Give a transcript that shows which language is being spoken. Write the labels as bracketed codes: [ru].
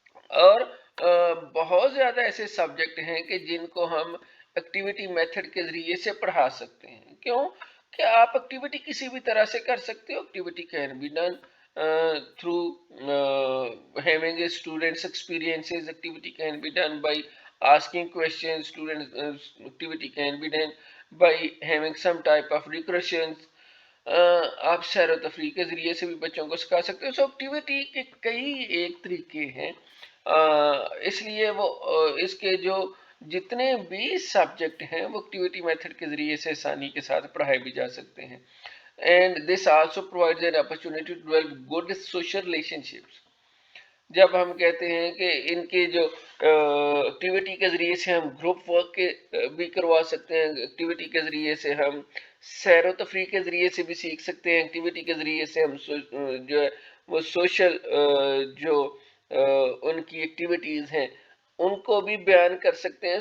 [ur] اور بہت زیادہ ایسے سبجیکٹ ہیں کہ جن کو ہم ایکٹیویٹی میتھڈ کے ذریعے سے پڑھا سکتے ہیں. کیوں کہ آپ ایکٹیویٹی کسی بھی طرح سے کر سکتے ہو. [en] Activity can be done through having a student's experiences. Activity can be done by asking questions. Students activity can be done by having some type of recursions. [ur] آپ سیر و تفریح کے ذریعے سے بھی بچوں کو سکھا سکتے ہو. سو ایکٹیویٹی کے کئی ایک طریقے ہیں، اس لیے وہ اس کے جو جتنے بھی سبجیکٹ ہیں وہ ایکٹیویٹی میتھڈ کے ذریعے سے آسانی کے ساتھ پڑھائے بھی جا سکتے ہیں. [en] And this also provides an opportunity to develop good social relationships. [ur] جب ہم کہتے ہیں کہ ان کے جو ایکٹیویٹی کے ذریعے سے ہم گروپ ورک کے بھی کروا سکتے ہیں، ایکٹیویٹی کے ذریعے سے ہم سیر و تفریح کے ذریعے سے بھی سیکھ سکتے ہیں، ایکٹیویٹی کے ذریعے سے ہم جو ہے وہ سوشل جو ان کی ایکٹیویٹیز ہیں ان کو بھی بیان کر سکتے ہیں.